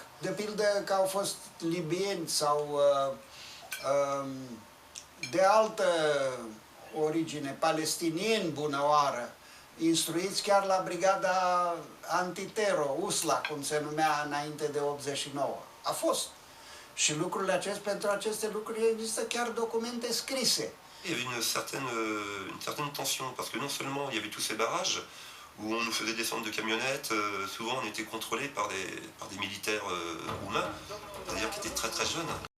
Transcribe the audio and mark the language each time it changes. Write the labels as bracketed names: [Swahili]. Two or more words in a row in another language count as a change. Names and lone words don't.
[Romanian] De pildă că au fost libieni sau de altă origine, palestinieni bunăoară, instruiți chiar la brigada antitero, USLA, cum se numea înainte de 89. A fost. Și lucrurile acestea, pentru aceste lucruri există chiar documente scrise. [French] Il y avait une certaine tension, parce que non seulement il y avait tous ces barrages, où on nous faisait descendre de camionnettes, souvent on était contrôlés par des militaires roumains, c'est-à-dire qui étaient très très jeunes.